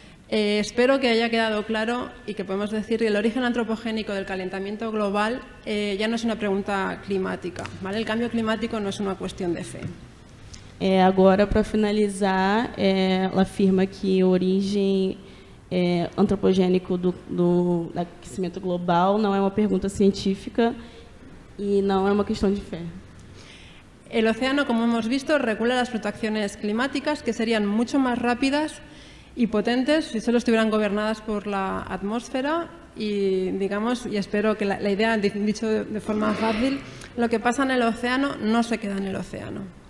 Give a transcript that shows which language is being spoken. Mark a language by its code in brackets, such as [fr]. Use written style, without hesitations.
[es] Espero que haya quedado claro y que podemos decir que el origen antropogénico del calentamiento global ya no es una pregunta climática, ¿vale? El cambio climático no es una cuestión de fe. [pt] Agora, para finalizar, ela afirma que a origem antropogênico do aquecimento global não é uma pergunta científica e não é uma questão de fé. [es] El océano, como hemos visto, regula las fluctuaciones climáticas que serían mucho más rápidas y potentes si solo estuvieran gobernadas por la atmósfera y, digamos, y espero que la idea, dicho de forma fácil, lo que pasa en el océano no se queda en el océano.